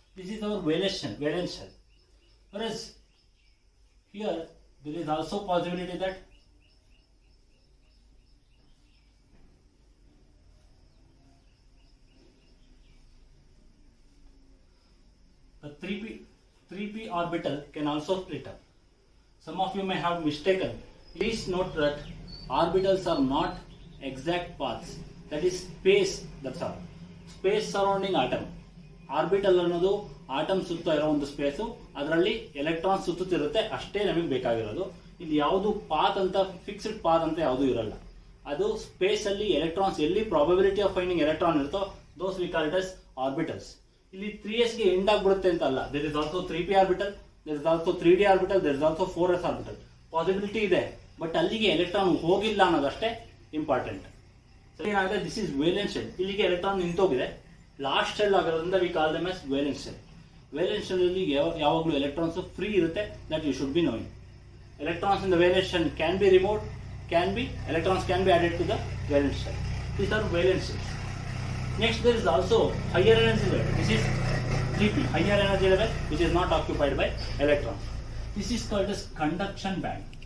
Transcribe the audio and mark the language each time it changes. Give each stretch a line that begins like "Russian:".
English: This is our valence shell. Whereas here there is also possibility that the 3p orbital can also split up. Some of you may have mistaken. Please note that orbitals are not exact paths. That is space, that's all. Space surrounding atom.
Kannada: Orbital ಅನ್ನೋದು atom ಸುತ್ತ ಇರೋ ಒಂದು space, ಅದರಲ್ಲಿ electron ಸುತ್ತುತ್ತಿರುತ್ತೆ, ಅಷ್ಟೇ ನಮಗೆ ಬೇಕಾಗಿರೋದು. ಇಲ್ಲಿ ಯಾವುದು ಪಾತ್ ಅಂತ, ಫಿಕ್ಸ್ಡ್ ಪಾತ್ ಅಂತ ಯಾವುದು ಇರಲ್ಲ. ಅದು ಸ್ಪೇಸ್ ಅಲ್ಲಿ ಎಲೆಕ್ಟ್ರಾನ್ಸ್ ಎಲ್ಲಿ
English: probability of finding electron
Kannada: ಇರುತ್ತೋ
English: Those we call it as orbitals.
Kannada: ಇಲ್ಲಿ 3s ಗೆ ಎಂಡ್ ಆಗ್ಬಿಡುತ್ತೆ ಅಂತ ಅಲ್ಲ.
English: There is also 3p orbital, there is also 3d orbital, there is also 4s orbital.
Kannada: Possibility ಇದೆ, ಬಟ್ ಅಲ್ಲಿಗೆ ಎಲೆಕ್ಟ್ರಾನ್ ಹೋಗಿಲ್ಲ ಅನ್ನೋದಷ್ಟೇ ಇಂಪಾರ್ಟೆಂಟ್. ಸರಿ, ಏನಾಗುತ್ತೆ,
English: This is valence shell.
Kannada: ಇಲ್ಲಿಗೆ ಎಲೆಕ್ಟ್ರಾನ್ ನಿಂತೋಗಿದೆ, ಲಾಸ್ಟ್ ಶೆಲ್ ಆಗಿರೋದ್ರಿಂದ
English: We call them as valence shell.
Kannada: Valence shell ಅಲ್ಲಿ ಯಾವಾಗಲೂ electrons free ಇರುತ್ತೆ.
English: That you should be knowing. Electrons in the valence shell can be removed, electrons can be added to the valence shell. These are valence shells. Next, there is also higher energy level. This is 3p, higher energy level, which is not occupied by electrons. This is called as conduction band.